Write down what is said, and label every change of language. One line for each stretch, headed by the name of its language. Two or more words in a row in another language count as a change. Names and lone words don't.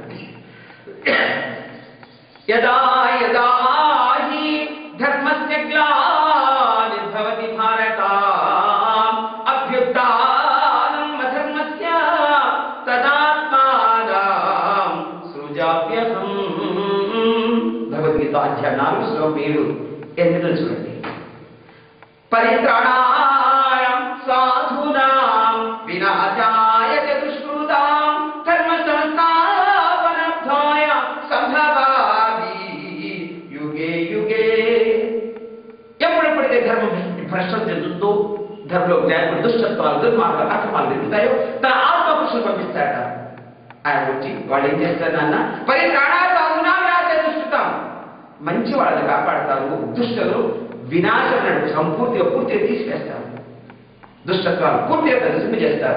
Sanskrit: యదా యదా హి ధర్మస్య గ్లానిర్భవతి భారత అభ్యుత్థానం అధర్మస్య తదాత్మానం సృజాప్యహం.
Telugu: భగవద్గీత అధ్యాయం 4 శ్లోకం 7 ఎందుకు చూడండి.
Sanskrit: పరిత్రాణాయ సాధూనాం వినాశాయ చ దుష్కృతాం ధర్మ సంస్థాపనార్థాయ సంభవామి యుగే యుగే.
Telugu: ఎప్పుడెప్పుడైతే ధర్మం భ్రష్టం చెందుతుందో, ధర్మంలో దుష్టత్వాలు దుర్మార్గాలు అక్రమాలు పెరుగుతాయో తన ఆత్మపురుషులు పంపిస్తాడ. ఆయన వచ్చి వాళ్ళు ఏం చేస్తారు నాన్న,
Sanskrit: పరిత్రాణాయ సాధూనాం వినాశాయ దుష్కృతాం,
Telugu: మంచి వాళ్ళని కాపాడతారు, దుష్టులు వినాశం సంపూర్తిగా తీసివేస్తారు, దుష్టత్వాలు పూర్తిగా నశింప చేస్తారు.